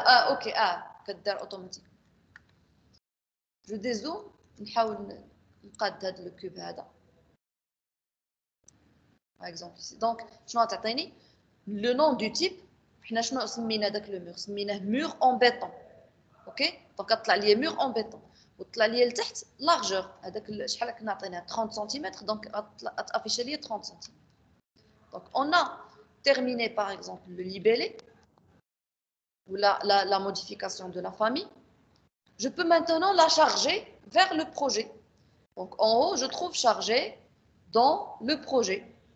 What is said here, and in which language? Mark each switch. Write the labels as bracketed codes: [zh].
[ar] OK, كدار automatique. [fr] Je dézoome, [ar] نحاول نقاد هذا الكوب هذا. [fr] Par exemple ici. Donc, [ar] شنو تعطيني [fr] le nom du type. [ar] حنا شنو سمينا داك لو مور؟ سميناه [fr] mur en béton. OK? Donc [ar] طلع لي [fr] mur en béton. [ar] وطلع لي لتحت [fr] largeur. [ar] هذاك شحال كنا عطيناه 30 cm. [fr] Donc affiché لي 30 cm. Donc on a terminé par exemple le libellé ou la modification de la famille. je peux maintenant la charger vers le projet. Donc en haut, je trouve chargé dans le projet.